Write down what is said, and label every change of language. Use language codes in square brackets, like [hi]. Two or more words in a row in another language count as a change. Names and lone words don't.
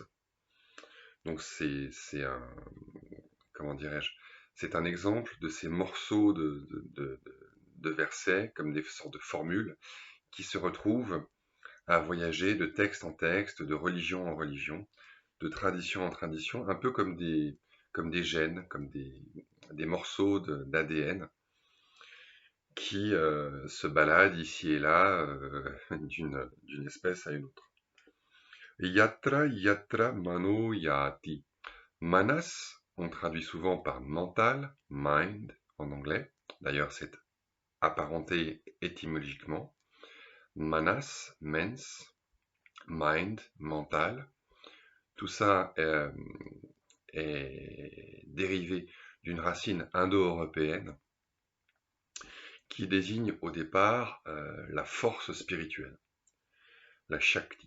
[fr] Donc c'est un, comment dirais-je, c'est un exemple de ces morceaux de versets, comme des sortes de formules, qui se retrouvent à voyager de texte en texte, de religion en religion, de tradition en tradition, un peu comme des gènes, comme des morceaux d'ADN qui se baladent ici et là d'une espèce à une autre. [sa] Yatra yatra mano yati. [fr] Manas, on traduit souvent par mental, mind en anglais. D'ailleurs, c'est apparenté étymologiquement. Manas, mens, mind, mental. Tout ça est dérivé d'une racine indo-européenne qui désigne au départ la force spirituelle, la Shakti.